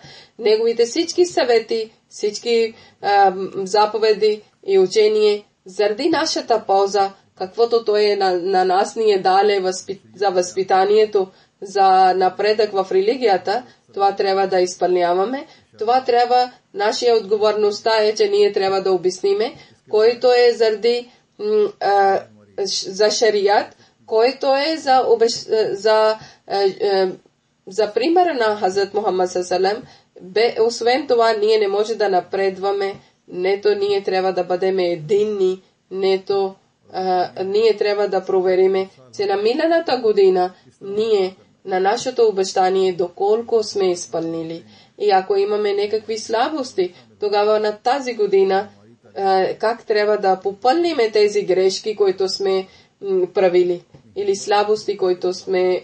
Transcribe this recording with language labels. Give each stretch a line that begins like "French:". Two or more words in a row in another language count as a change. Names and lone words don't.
Bulgarian: Неговите всички съвети, всички заповеди и учение заради нашата полза, каквото Той на нас ни е дале за възпитанието, за напредък в религията, това трябва да изпълняваме. Това трябва, нашия отговорността е, че ние трябва да обясниме, който е заради за шариат, който е за примера на Хазрат Мухаммад
Arabic: صلى الله عليه وسلم.
Bulgarian: Освен това, ние не може да напредваме, нето ние трябва да бъдем единни, нето ние трябва да провериме, че на миналата година ние на нашето обещание доколко сме изпълнили. И ако имаме някакви слабости, тогава на тази година как трябва да попълниме тези грешки, които сме правили, или слабости, които сме.